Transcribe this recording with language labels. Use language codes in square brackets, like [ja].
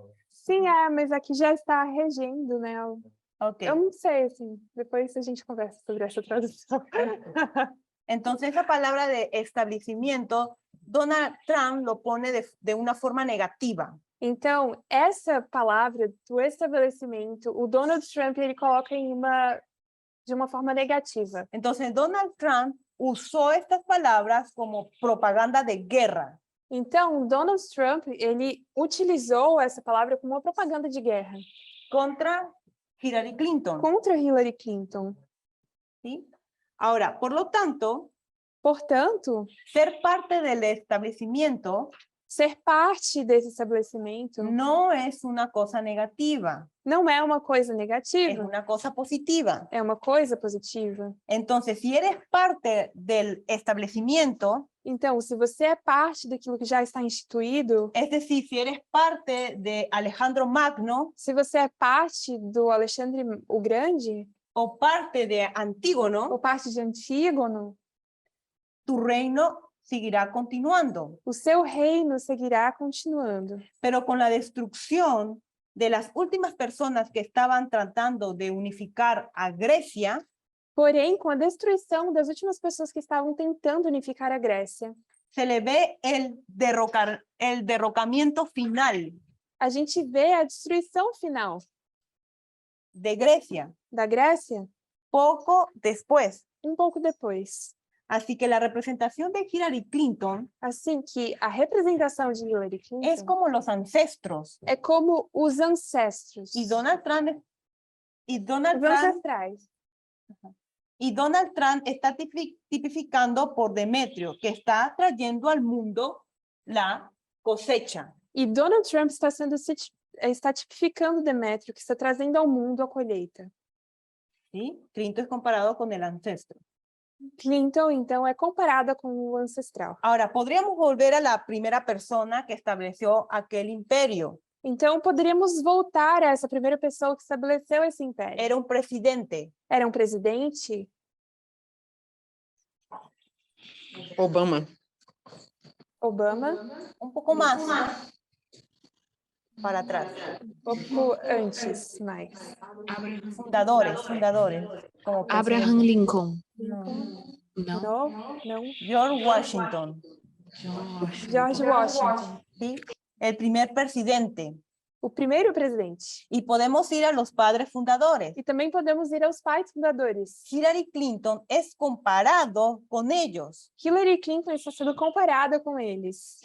[pt] Sim, mas aqui já está regendo, né? Ok. Eu não sei, assim, depois a gente conversa sobre essa tradução. [es] Entonces, esa palabra de establecimiento, Donald Trump lo pone de una forma negativa. [pt] Então, essa palavra do estabelecimento, o Donald Trump, ele coloca de uma forma negativa. [es] Entonces, Donald Trump usó estas palabras como propaganda de guerra. [pt] Então, Donald Trump, ele utilizou essa palavra como uma propaganda de guerra [es] contra Hillary Clinton. [pt] contra Hillary Clinton. [es] ¿Sí? Ahora, por lo tanto, [pt] Portanto, [es] ser parte del establecimiento [pt] ser parte desse estabelecimento [es] no es una cosa negativa, [pt] não é uma coisa [es] es [pt] negativa, [es] una cosa positiva. [pt] é uma coisa positiva. [es] Entonces, si eres parte del establecimiento, [pt] Então, se você é parte daquilo que já está instituído, [es] es decir, si eres parte de Alejandro Magno [pt] se você é parte do Alexandre o Grande, [es] o parte de [pt] ou [es] Antígono, [pt] parte de Antígono, [es] tu reino seguirá continuando. [pt] o seu reino seguirá continuando. [es] Pero con la destrucción de las últimas personas que estaban tratando de unificar a Grecia, [pt] Porém, com a destruição das últimas pessoas que estavam tentando unificar a Grécia, [es] se le ve el derrocamiento final [pt] a gente vê a destruição final [es] de Grecia [pt] da Grécia [es] poco después. [pt] um pouco depois. [es] Así que la representación de Hillary Clinton [pt] Assim que a representação de Hillary [es] es [pt] Clinton [es] como los ancestros [pt] é como os ancestros, [es] y Donald Trump [pt] os ancestrais. [es] está tipificando por Demetrio, que está trayendo al mundo la cosecha. [pt] E Donald Trump está tipificando Demétrio, que está trazendo ao mundo a colheita. [es] ¿Sí? Clinton es comparado con el ancestro. [pt] Clinton, então, é comparada com o ancestral. [es] Ahora, podríamos volver a la primera persona que estableció aquel imperio. [pt] Então, poderíamos voltar a essa primeira pessoa que estabeleceu esse império. [es] Era un presidente. [pt] Era um presidente? [es] Obama. [pt] Obama? [es] Un poco más para atrás. [pt] Pouco antes, mais. [es] Fundadores. Como Abraham presidente. Lincoln. No. [pt] Não. Não. [es] George Washington. [pt] George Washington. [es] ¿Sí? El primer presidente. [pt] O primeiro presidente. [es] Y podemos ir a los padres fundadores. [pt] E também podemos ir aos pais fundadores. [es] Hillary Clinton es comparado con ellos. [pt] Hillary Clinton está sendo comparada com eles.